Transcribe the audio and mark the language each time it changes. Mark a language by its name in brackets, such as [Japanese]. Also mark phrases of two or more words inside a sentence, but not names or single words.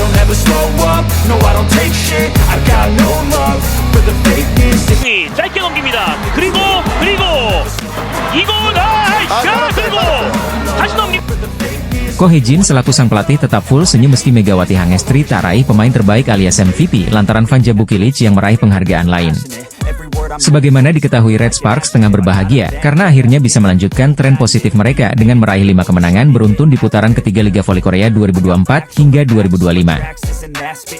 [English] never slow up, no I don't take shit. I got no love for the fakeness. [Korean] 짧게 넘깁니다. 그리고 이거 그리고 다시 넘깁니다. [Indonesian] Ko Hee-jin selaku sang pelatih tetap full senyum meski Megawati Hangestri tak raih pemain terbaik alias MVP lantaran Vanja Bukilic yang meraih penghargaan lain. Sebagaimana diketahui, Red Sparks tengah berbahagia karena akhirnya bisa melanjutkan tren positif mereka dengan meraih 5 kemenangan beruntun di putaran ketiga Liga Voli Korea 2024 hingga 2025.